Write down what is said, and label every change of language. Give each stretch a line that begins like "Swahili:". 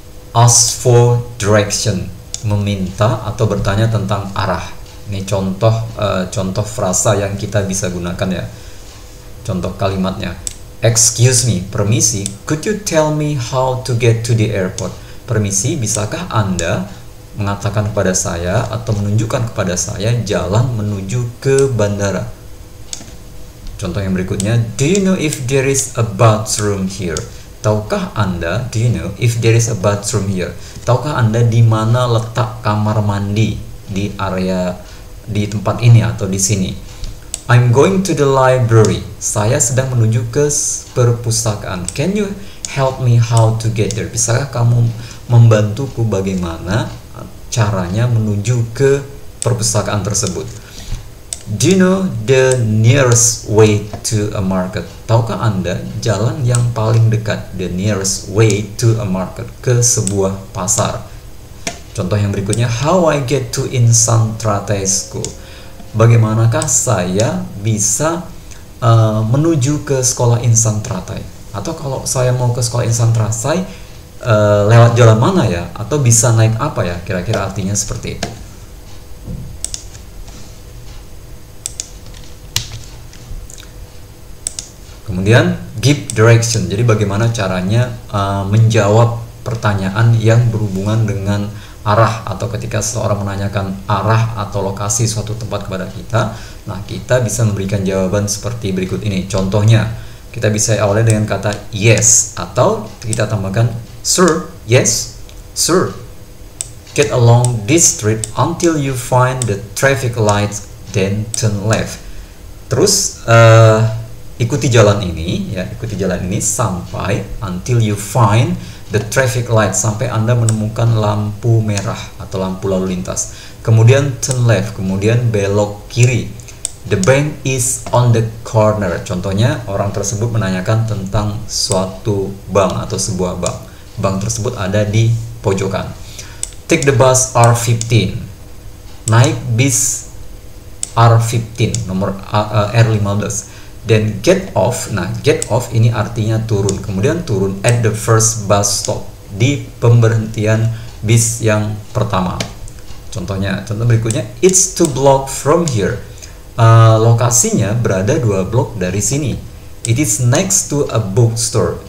English: Ask for direction,
Indonesian: meminta atau bertanya tentang arah. Ini contoh frasa yang kita bisa gunakan ya. Contoh kalimatnya,
English: excuse me,
Indonesian: permisi,
English: could you tell me how to get to the airport?
Indonesian: Permisi, bisakah Anda mengatakan kepada saya atau menunjukkan kepada saya jalan menuju ke bandara? Contoh yang berikutnya,
English: do you know if there is a bathroom here?
Indonesian: Tahukah Anda,
English: do you know if there is a bathroom here?
Indonesian: Tahukah Anda di mana letak kamar mandi di area di tempat ini atau di sini?
English: I'm going to the library.
Indonesian: Saya sedang menuju ke perpustakaan.
English: Can you help me how to get there?
Indonesian: Bisakah kamu membantuku bagaimana caranya menuju ke perpustakaan tersebut?
English: Do you know the nearest way to a market?
Indonesian: Tahukah Anda jalan yang paling dekat,
English: the nearest way to a market,
Indonesian: ke sebuah pasar? Contoh yang berikutnya,
English: how I get to Insantrate School?
Indonesian: Bagaimanakah saya bisa menuju ke sekolah Insantrate? Atau kalau saya mau ke sekolah Insantrate, lewat jalan mana ya? Atau bisa naik apa ya? Kira-kira artinya seperti itu. Kemudian give direction, jadi bagaimana caranya menjawab pertanyaan yang berhubungan dengan arah, atau ketika seseorang menanyakan arah atau lokasi suatu tempat kepada kita, nah kita bisa memberikan jawaban seperti berikut ini. Contohnya, kita bisa awali dengan kata yes, atau kita tambahkan sir,
English: yes, sir. Get along this street until you find the traffic lights, then turn left.
Indonesian: Terus ikuti jalan ini ya, ikuti jalan ini sampai
English: until you find the traffic light,
Indonesian: sampai Anda menemukan lampu merah atau lampu lalu lintas. Kemudian
English: turn left,
Indonesian: kemudian belok kiri.
English: The bank is on the corner.
Indonesian: Contohnya orang tersebut menanyakan tentang suatu bank atau sebuah bank. Bank tersebut ada di pojokan.
English: Take the bus R15.
Indonesian: Naik bis R15 nomor R15. Dan get off. Nah, get off ini artinya turun. Kemudian turun
English: at the first bus stop,
Indonesian: di pemberhentian bis yang pertama. Contohnya, contoh berikutnya,
English: it's 2 block from here.
Indonesian: Lokasinya berada 2 blok dari sini.
English: It is next to a bookstore.